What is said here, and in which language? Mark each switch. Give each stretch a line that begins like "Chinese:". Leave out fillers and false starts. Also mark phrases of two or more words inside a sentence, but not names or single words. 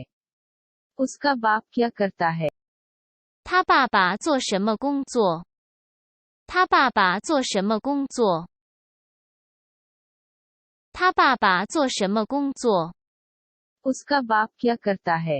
Hindi: उसका बाप क्या करता है?
Chinese: 他爸爸做什么工作？他爸爸做什么工作？他爸爸做什么工作？
Hindi: उसका बाप क्या करता है?